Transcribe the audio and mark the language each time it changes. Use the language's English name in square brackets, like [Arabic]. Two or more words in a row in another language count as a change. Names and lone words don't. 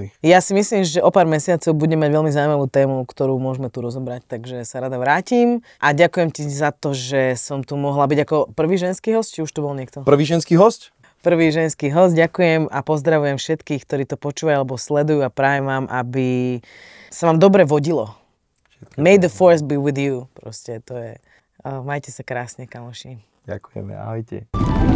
[Slovak] Ja si myslím, že o pár mesiacov budeme mať veľmi zaujímavú tému, ktorú môžeme tu rozobrať, takže sa rada vrátim. A ďakujem ti za to, že som tu mohla byť ako prvý ženský host, či už tu bol niekto? Prvý ženský host? Prvý ženský host, ďakujem a pozdravujem všetkých, ktorí to počúvajú alebo sledujú a prajem vám, aby sa vám dobre vodilo. [English] May the force be with you. [Slovak] Proste to je. Majte sa krásne, kamoši. Ďakujeme, ahojte.